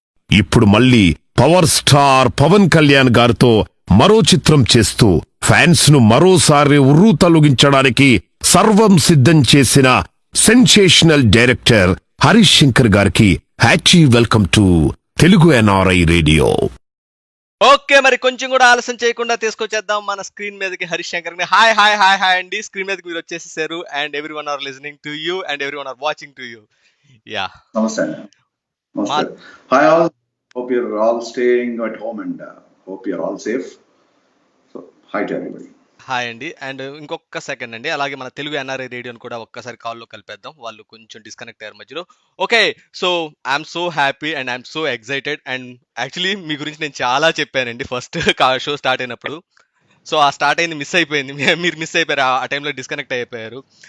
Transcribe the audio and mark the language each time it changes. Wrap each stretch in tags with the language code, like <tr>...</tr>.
<te>ఇప్పుడు మళ్ళీ power star Pawan Kalyan గారితో మరో చిత్రం చేస్తూ ఫ్యాన్స్ ను మరోసారి ఉర్రూ తొలగించడానికి సర్వం సిద్ధం చేసిన సెన్సేషనల్ డైరెక్టర్ హరీష్ శంకర్ గారికి</te> <en>Happy welcome to Telugu NRI radio.</en> <te>Okay, మరి కొంచెం కూడా ఆలస్యం చేయకుండా తీసుకొచ్చేద్దాం మన స్క్రీన్ మీదకి హరీష్ శంకర్ ని.</te> <en>hi hi hi hi అండి,</en> <te>స్క్రీన్ మీదకి మీరు వచ్చేసేసారు.</te> <en>And everyone are listening to you and everyone are watching to you. Yeah,</en> <te>నమస్తే.</te> <en>Hi all, hope you're all staying at home and hope you're all safe. So hi to everybody.</en> <te>Hi అండి. And ఇంకొక second అండి, అలాగే మన Telugu NRI రేడియోని కూడా ఒక్కసారి కాల్లో కలిపేద్దాం, వాళ్ళు కొంచెం డిస్కనెక్ట్ అయ్యారు మధ్యలో.</te> <en>Okay, so I'm so happy and I'm so excited. And actually</en> <te>మీ గురించి నేను చాలా చెప్పానండి</te> <en>First show start అయినప్పుడు.</en> <te>సో ఆ స్టార్ట్ అయింది మిస్ అయిపోయింది, మీరు మిస్ అయిపోయారు, ఆ టైంలో డిస్కనెక్ట్ అయిపోయారు.</te>